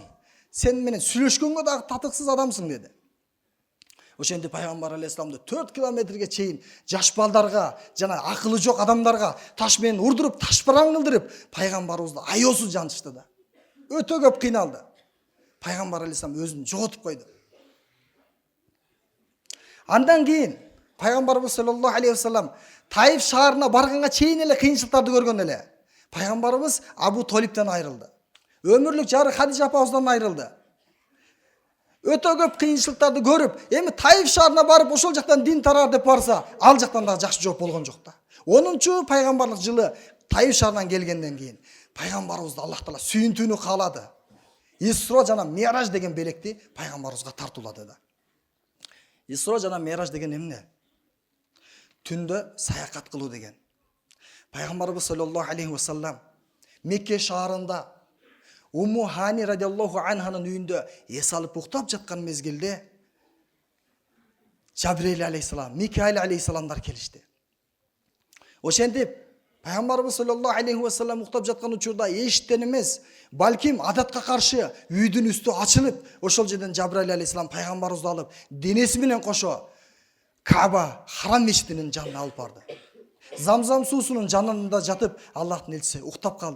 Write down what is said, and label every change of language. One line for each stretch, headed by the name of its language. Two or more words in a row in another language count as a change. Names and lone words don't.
Kyrgyz: Сен менен сүйлөшкөнгө дагы татыксыз адамсың деди. Ошентип пайгамбар алейхисаламды 4 километрге чейин жаш балдарга жана акылы жок адамдарга таш менен урдуруп, ташпараң кылдырып, пайгамбарыбызды аёсуз жанышты да. Өтө көп кыйналды. Пайгамбар алейхисалам өзүн жоготуп койду. Андан кийин пайгамбарыбыз
Arabic: صلى الله عليه وسلم
Kyrgyz: Таиф шаарына барганга чейин эле кыйынчылыктарды көргөн эле. Пайгамбарыбыз Абу Толиптен айрылды. Өмүрлүк жары Хадижа апабыздан айрылды. Өтө көп кыйынчылыктарды көрүп, эми Таиф шаарына барып ошол жактан дин тарар деп барса, ал жактан да жакшы жооп болгон жок да. 10-чу пайгамбарлык жылы Таиф шаарынан келгенден кийин пайгамбарыбызды Аллах Таала сүйүнтүүнү каалады. Исро жана Мираж деген белекти пайгамбарыбызга тартуулады да. Исро жана Мираж деген эмне? Түндө саякат кылуу деген. Пайгамбарыбыз
Arabic: صلى الله عليه وسلم
Kyrgyz: Мекке шаарында Умму Хани
Arabic: رضي الله عنها
Kyrgyz: үйүндө эс алып уктап жаткан мезгилде Жабрейил алейхисалам, Микаил алейхисаламдар келишти. Ошентип пайгамбарыбыз
Arabic: صلى الله عليه وسلم
Kyrgyz: уктап жаткан учурда эшиктен эмес, балким адатка каршы үйдүн үстү ачылып, ошол жерден Жабрейил алейхисалам пайгамбарыбызды алып, денеси менен кошо Кааба Харам мечитинин жанына алып барды. Замзам суусунун жанында жатып, Аллахтын элчиси уктап калды.